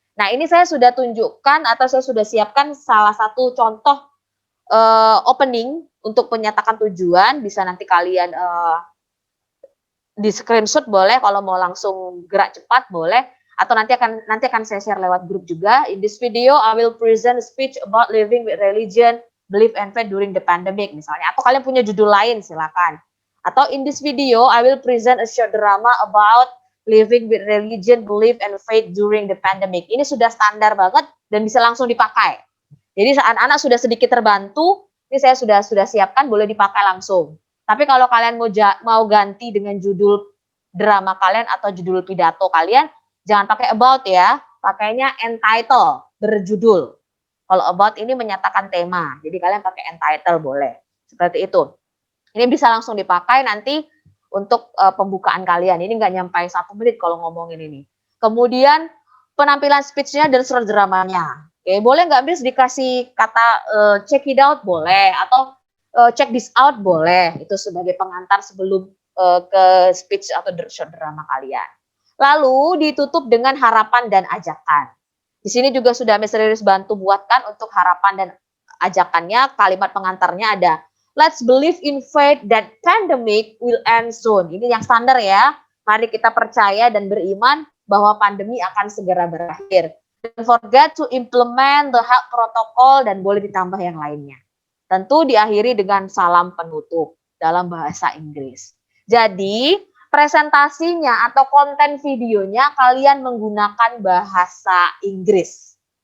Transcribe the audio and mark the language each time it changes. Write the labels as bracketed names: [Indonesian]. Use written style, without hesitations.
[Indonesian] Nah, ini saya sudah tunjukkan atau saya sudah siapkan salah satu contoh opening untuk menyatakan tujuan. Bisa nanti kalian di screenshot boleh, kalau mau langsung gerak cepat boleh. Atau nanti akan saya share lewat grup juga. [English] In this video, I will present a speech about living with religion, belief and faith during the pandemic misalnya. [Indonesian] Atau kalian punya judul lain silakan. [English] Atau in this video, I will present a short drama about living with religion, belief and faith during the pandemic. [Indonesian] Ini sudah standar banget dan bisa langsung dipakai. Jadi saat anak sudah sedikit terbantu, ini saya sudah siapkan, boleh dipakai langsung. Tapi kalau kalian mau ganti dengan judul drama kalian atau judul pidato kalian, jangan pakai about ya, pakainya entitle, berjudul. Kalau about ini menyatakan tema, jadi kalian pakai entitle boleh. Seperti itu. Ini bisa langsung dipakai nanti untuk pembukaan kalian. Ini nggak nyampe 1 menit kalau ngomongin ini. Kemudian penampilan speech-nya dan short dramanya. Oke, boleh nggak Miss dikasih kata [English] check it out [Indonesian] boleh, atau [English] check this out [Indonesian] boleh. Itu sebagai pengantar sebelum ke speech atau short drama kalian. Lalu ditutup dengan harapan dan ajakan. Di sini juga sudah Miss Riris bantu buatkan untuk harapan dan ajakannya. Kalimat pengantarnya ada, [English] Let's believe in faith that pandemic will end soon. [Indonesian] Ini yang standar ya. Mari kita percaya dan beriman bahwa pandemi akan segera berakhir. [English] Don't forget to implement the health protocol [Indonesian] dan boleh ditambah yang lainnya. Tentu diakhiri dengan salam penutup dalam bahasa Inggris. Jadi, presentasinya atau konten videonya kalian menggunakan bahasa Inggris.